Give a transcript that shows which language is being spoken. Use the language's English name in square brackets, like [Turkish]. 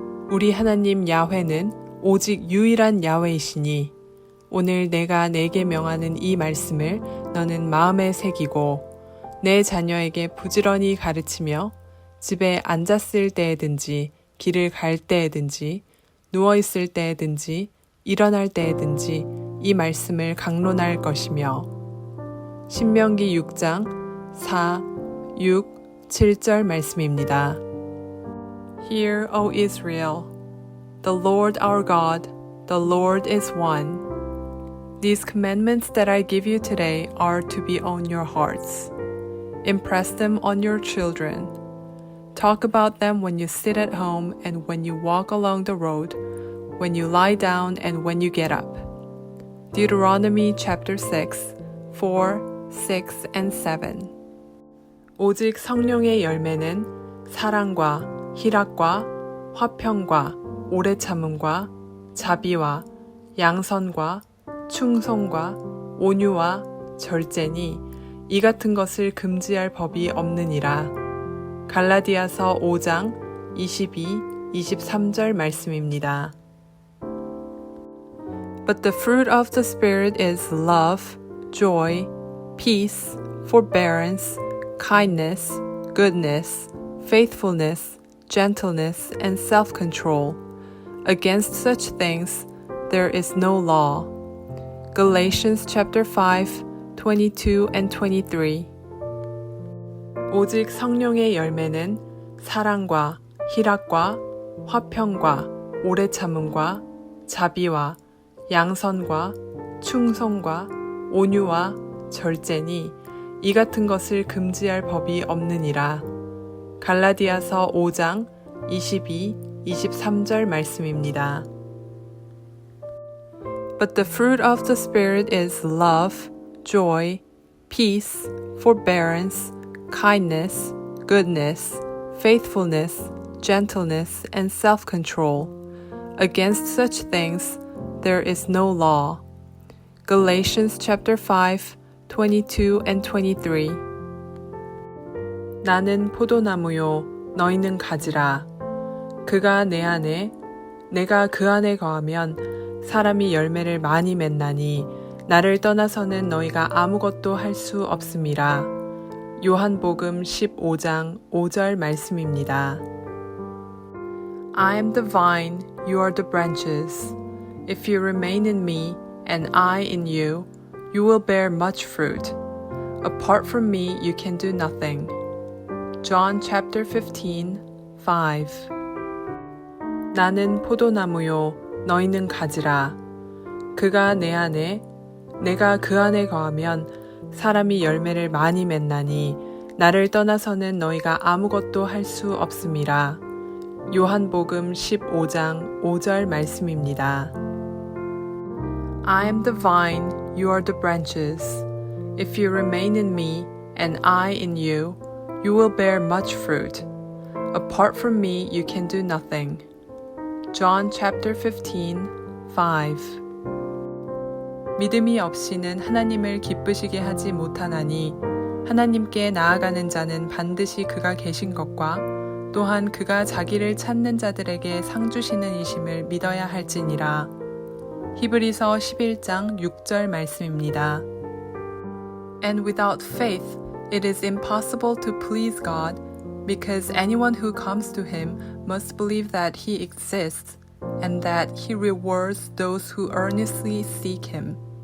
[Korean] 우리 하나님 야훼는 오직 유일한 야훼이시니 오늘 내가 내게 명하는 이 말씀을 너는 마음에 새기고 내 자녀에게 부지런히 가르치며 집에 앉았을 때에든지 길을 갈 때에든지 누워있을 때에든지 일어날 때에든지 이 말씀을 강론할 것이며 신명기 6장 4, 6, 7절 말씀입니다. [English] Hear, O Israel, the Lord our God, The Lord is one. These commandments that I give you today are to be on your hearts. Impress them on your children. Talk about them when you sit at home and when you walk along the road, when you lie down and when you get up. Deuteronomy chapter 6, 4, 6, and 7. [Korean] 오직 성령의 열매는 사랑과 희락과 화평과 오래 참음과 자비와 양선과 충성과 온유와 절제니 이 같은 것을 금지할 법이 없느니라. 갈라디아서 5장 22, 23절 말씀입니다. [English] But the fruit of the Spirit is love, joy, peace, forbearance, kindness, goodness, faithfulness, gentleness, and self-control. Against such things there is no law. Galatians chapter 5, 22 and 23. [Korean] 오직 성령의 열매는 사랑과 희락과 화평과 오래 참음과 자비와 양선과 충성과 온유와 절제니 이 같은 것을 금지할 법이 없느니라. 갈라디아서 5장 22, 23절 말씀입니다. [English] But the fruit of the Spirit is love, joy, peace, forbearance, kindness, goodness, faithfulness, gentleness, and self-control. Against such things there is no law. Galatians chapter 5, 22 and 23. [Korean] 나는 포도나무요, 너희는 가지라. 그가 내 안에, 내가 그 안에 거하면 사람이 열매를 많이 맺나니 나를 떠나서는 너희가 아무것도 할 수 없음이라. 요한복음 15장 5절 말씀입니다. [English] I am the vine, you are the branches. If you remain in me, and I in you, you will bear much fruit. Apart from me, you can do nothing. John chapter 15, 5. [Korean] 나는 포도나무요, 너희는 가지라. 그가 내 안에, 내가 그 안에 거하면 사람이 열매를 많이 맺나니 나를 떠나서는 너희가 아무것도 할 수 없음이라. 요한복음 15장 5절 말씀입니다. [English] I am the vine, you are the branches. If you remain in me, and I in you, you will bear much fruit. Apart from me, you can do nothing. John chapter 15, 5. [Korean] 믿음이 없이는 하나님을 기쁘시게 하지 못하나니 하나님께 나아가는 자는 반드시 그가 계신 것과 또한 그가 자기를 찾는 자들에게 상 주시는 이심을 믿어야 할지니라. 히브리서 11장 6절 말씀입니다. [English] And without faith it is impossible to please God, because anyone who comes to him must believe that he exists and that he rewards those who earnestly seek him.